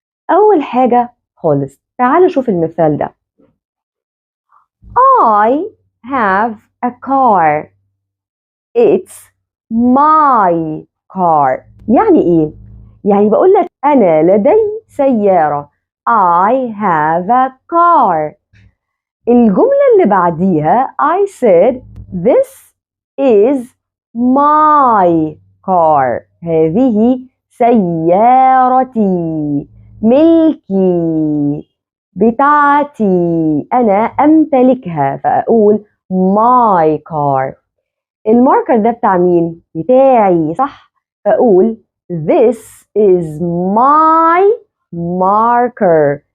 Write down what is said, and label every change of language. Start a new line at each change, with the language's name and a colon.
Arabic: اول حاجه خالص تعالوا شوف المثال ده.
English: I have a car. It's my car.
Arabic: يعني ايه؟ يعني بقول لك انا لدي سياره.
English: I have a car. الجملة اللي بعديها I said this is my car.
Arabic: هذه سيارتي، ملكي، بتاعتي، أنا أمتلكها، فأقول my car. الماركر ده بتاع مين؟ بتاعي، صح؟ فأقول this is my marker.